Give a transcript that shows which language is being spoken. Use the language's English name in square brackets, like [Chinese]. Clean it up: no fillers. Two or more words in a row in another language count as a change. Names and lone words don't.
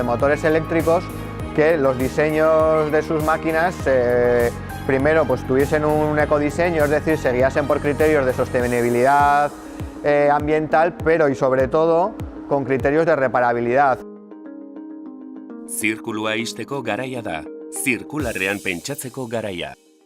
[Spanish] motores eléctricos, que los diseños de sus máquinas primero pues, tuviesen un ecodiseño, es decir, se guiasen por criterios de sostenibilidad ambiental, pero y sobre todo con criterios de reparabilidad. [Basque] Zirkulua ixteko garaia da, zirkularrean pentsatzeko garaia.